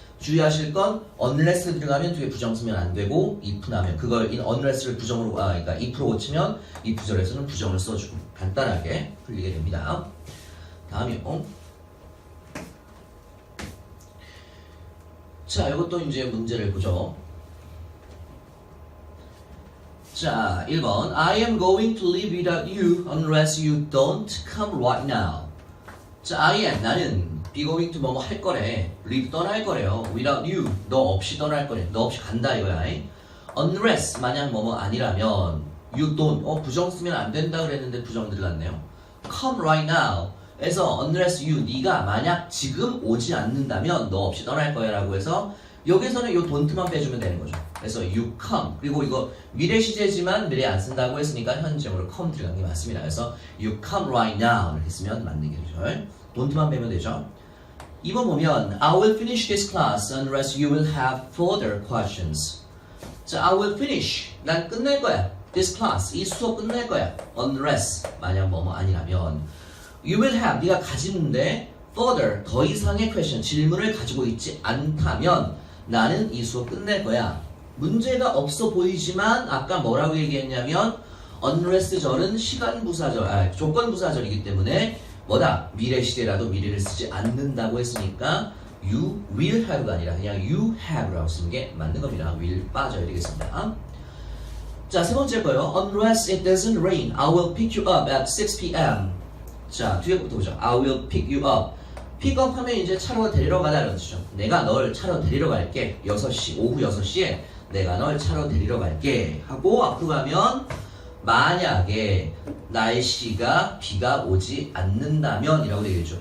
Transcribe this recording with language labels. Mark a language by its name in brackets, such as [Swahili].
[Korean] 주의하실 건 unless 들어가면 뒤에 부정 쓰면 안 되고 if 나면 그걸 unless를 부정으로 그러니까 if로 고치면 이 부절에서는 부정을 써주고 간단하게 풀리게 됩니다. 다음이요. 자, 이것도 이제 문제를 보죠. [English] 자, 1번 I am going to live without you unless you don't come right now. [Korean] 자, I am, 나는 be going to 뭐뭐 할 거래. live, 떠날 거래요. [English] without you, [Korean] 너 없이 떠날 거래. 너 없이 간다 이거야. unless, 만약 뭐뭐 아니라면 [English] you don't, [Korean] 부정 쓰면 안 된다 그랬는데 부정 들어갔네요. [English] come right now. [Korean] 그래서 [English] unless you, [Korean] 네가 만약 지금 오지 않는다면 너 없이 떠날 거야 라고 해서 여기서는 이 don't만 빼주면 되는 거죠. [English] 그래서 you come. [Korean] 그리고 이거 미래 시제지만 미래 안 쓴다고 했으니까 현재형으로 come 들어간 게 맞습니다. 그래서 [English] you come right now [Korean] 이렇게 쓰면 맞는 게 되죠. don't만 빼면 되죠. 2번 보면 [English] I will finish this class unless you will have further questions. [Korean] 자, [English] I will finish. [Korean] 난 끝낼 거야. [English] This class. [Korean] 이 수업 끝낼 거야. Unless. 만약 뭐뭐 아니라면. You will have. 네가 가지는데 further. 더 이상의 question. 질문을 가지고 있지 않다면 나는 이 수업 끝낼 거야. 문제가 없어 보이지만 아까 뭐라고 얘기했냐면 unless 절은 시간 부사절, 조건 부사절이기 때문에 뭐다? 미래 시대라도 미래를 쓰지 않는다고 했으니까 you will have가 아니라 그냥 you have라고 쓰는 게 맞는 겁니다. will 빠져야 되겠습니다. 자, 세 번째 거요. [English] Unless it doesn't rain, I will pick you up at 6 p.m. [Korean] 자, 뒤에부터 보죠. [English] I will pick you up. [Korean] 픽업 하면 이제 차로 데리러 가다는 뜻이죠. 내가 널 차로 데리러 갈게. 6시, 오후 6시에 내가 널 차로 데리러 갈게. 하고 앞으로 가면 만약에 날씨가 비가 오지 않는다면 이라고 되겠죠.